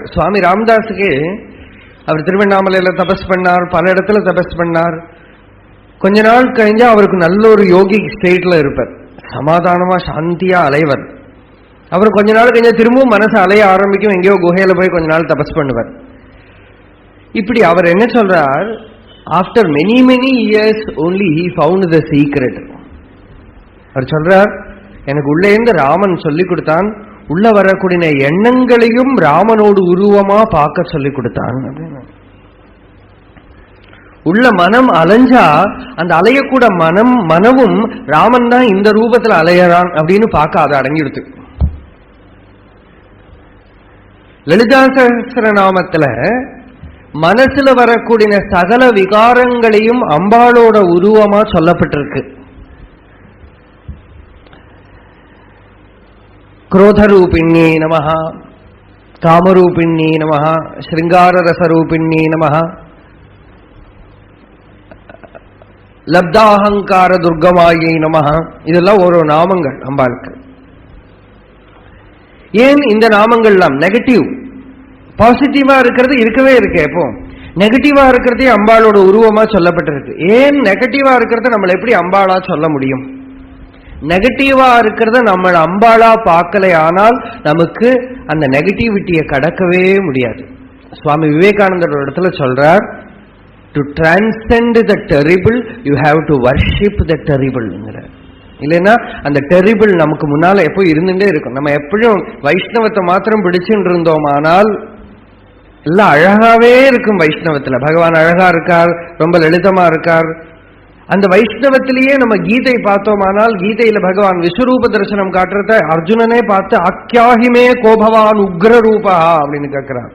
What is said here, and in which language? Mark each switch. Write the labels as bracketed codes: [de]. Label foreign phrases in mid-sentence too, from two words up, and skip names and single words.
[ta] சுவாமி ராமதாஸுக்கு அவர் திருவண்ணாமலையில தபஸ் பண்ணார், பல இடத்துல தபஸ் பண்ணார். கொஞ்ச நாள் கழிஞ்சா அவருக்கு நல்ல ஒரு யோகி ஸ்டேட்ல இருப்பார், சமாதானமா சாந்தியா அலைவர். அவர் கொஞ்ச நாள் கழிஞ்சா திரும்பவும் மனசு அலைய ஆரம்பிக்கும், எங்கேயோ குகையில போய் கொஞ்ச நாள் தபஸ் பண்ணுவார். இப்படி அவர் என்ன சொல்றார், [en] after many years only he found the secret. [ta] அவர் சொல்றார், எனக்கு உள்ளே இருந்து ராமன் சொல்லி கொடுத்தான், உள்ள வரக்கூடிய எண்ணங்களையும் ராமனோடு உருவமா பார்க்க சொல்லி கொடுத்தான். உள்ள மனம் அலைஞ்சா அந்த அலையக்கூட மனமும் ராமன் தான் இந்த ரூபத்துல அலையறான் அப்படின்னு பார்க்க அதை அடங்கிடுது. லலிதா சஹஸ்ரநாமத்துல மனசுல வரக்கூடிய சகல விகாரங்களையும் அம்பாளோட உருவமா சொல்லப்பட்டிருக்கு. [sa] क्रोधरूपिण्ये नमः, कामरूपिण्ये नमः, श्रृंगाररसरूपिण्ये नमः, लब्धाहङ्कार दुर्गमायै नमः. [ta] இதெல்லாம் ஒரு நாமங்கள் அம்பாளுக்கு. ஏன் இந்த நாமங்கள்லாம் நெகட்டிவ்? பாசிட்டிவா இருக்கிறது இருக்கவே இருக்கு. எப்போ நெகட்டிவா இருக்கிறதே அம்பாளோட உருவமா சொல்லப்பட்டிருக்கு. ஏன் நெகட்டிவா இருக்கிறத நம்மள எப்படி அம்பாளா சொல்ல முடியும்? நெகட்டிவா இருக்கிறத நம்ம அம்பாளா பார்க்கலை, ஆனால் நமக்கு அந்த நெகட்டிவிட்டியை கடக்கவே முடியாது. சுவாமி விவேகானந்தர் இடத்துல சொல்றார், [en] to transcend the terrible you have to worship the terrible. [ta] இல்லைன்னா அந்த டெரிபிள் நமக்கு முன்னால எப்போ இருந்துட்டே இருக்கும். நம்ம எப்பவும் வைஷ்ணவத்தை மாத்திரம் பிடிச்சுட்டு இருந்தோமானால் எல்லாம் அழகாவே இருக்கும். வைஷ்ணவத்துல பகவான் அழகா இருக்கார், ரொம்ப லலிதமா இருக்கார். அந்த வைஷ்ணவத்திலேயே நம்ம கீதை பார்த்தோமானால் கீதையில பகவான் விஸ்வரூப தரிசனம் காட்டுறத அர்ஜுனனே பார்த்து [sa] आख्याहिमे कोभवान् उग्र रूपा [ta] அப்படின்னு கேட்கிறான்.